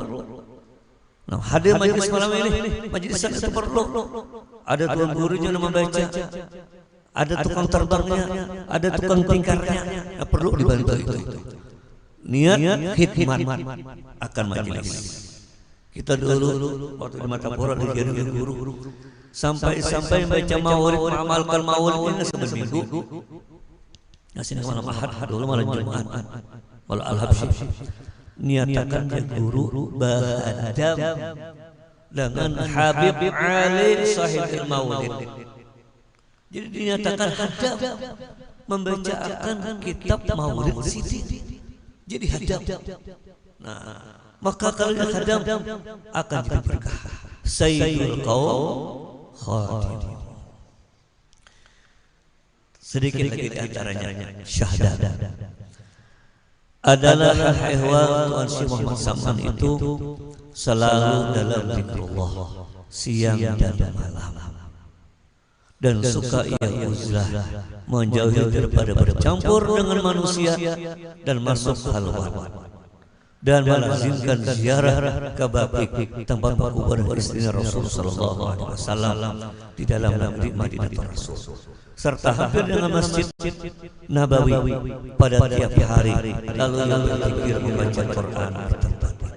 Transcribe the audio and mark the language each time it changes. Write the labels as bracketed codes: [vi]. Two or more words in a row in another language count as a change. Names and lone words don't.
[id] Nah, hadir majelis malam ini, majelis itu perlu. Ada tuan gurunya yang membaca, ada tukang terbangnya, ada tukang tingkarnya, perlu dibantu itu. Niat khidmat akan majelis. Kita dulu waktu di Matapura dikirim guru sampai baca maulid, mengamalkan maulidnya seminggu. Ngasih malam Ahad dulu malam Jumat. Malam Al-Habsyi. Niatakan ya guru bahadam dengan Habib Ali [ar] صاحب المولد. [id] Jadi dinyatakan hadam membacakan kitab Maulid Siti. Jadi hadam. Nah, maka kalau hadam akan jadi berkah. [ar] سيد القوم خاتم. [id] Sedikit lagi di antaranya syahadat adalah ihwal Tuan Syekh Muhammad Saman itu selalu dalam zikrullah siang dan malam, dan suka ia uzlah menjauhi daripada bercampur dengan manusia dan masuk halwat, dan melazimkan ziarah ke Baqi tempat kubur istrinya Rasulullah [ar] صلى الله عليه وسلم [id] di dalam negeri Madinah Rasul, serta hampir dengan Masjid Nabawi pada tiap hari, lalu yang berzikir membaca Quran di tempat itu.